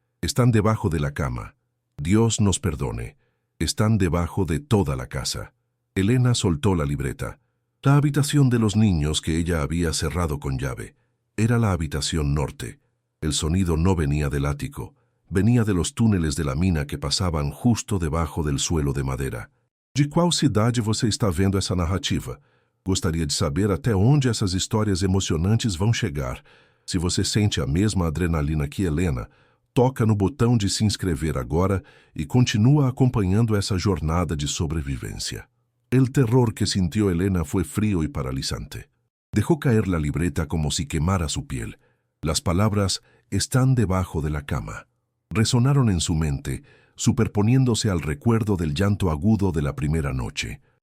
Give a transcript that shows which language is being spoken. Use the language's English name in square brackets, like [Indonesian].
[Spanish] Están debajo de la cama. Dios nos perdone. Están debajo de toda la casa. Elena soltó la libreta. La habitación de los niños que ella había cerrado con llave. Era la habitación norte. El sonido no venía del ático. Venía de los túneles de la mina que pasaban justo debajo del suelo de madera. [Portuguese] De qual cidade você está vendo essa narrativa? Gostaria de saber até onde essas histórias emocionantes vão chegar. Se você sente a mesma adrenalina que Helena, toca no botão de se inscrever agora e continúa acompanhando essa jornada de sobrevivência. [Spanish] El terror que sintió Helena fue frío y paralizante. Dejó caer la libreta como si quemara su piel. Las palabras «están debajo de la cama» resonaron en su mente, superponiéndose al recuerdo del llanto agudo de la primera noche.